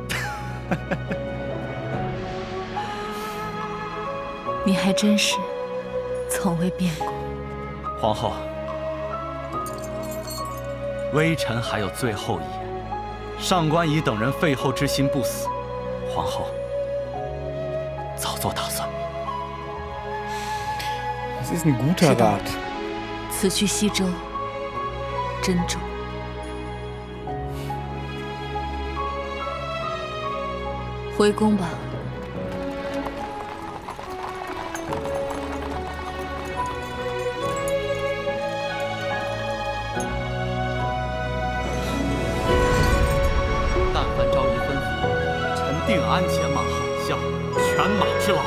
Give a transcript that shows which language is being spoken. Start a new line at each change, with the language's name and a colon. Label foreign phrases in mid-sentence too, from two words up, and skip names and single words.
Chinese: 你还真是从未变过。皇后，微臣还有最后一言。上官仪等人废后之心不死，皇后早做打算。
German: Das ist ein guter Rat.
Chinese: 此去西周，珍重。回宫吧。但凡昭仪吩咐，臣定鞍前马后下，犬马之劳。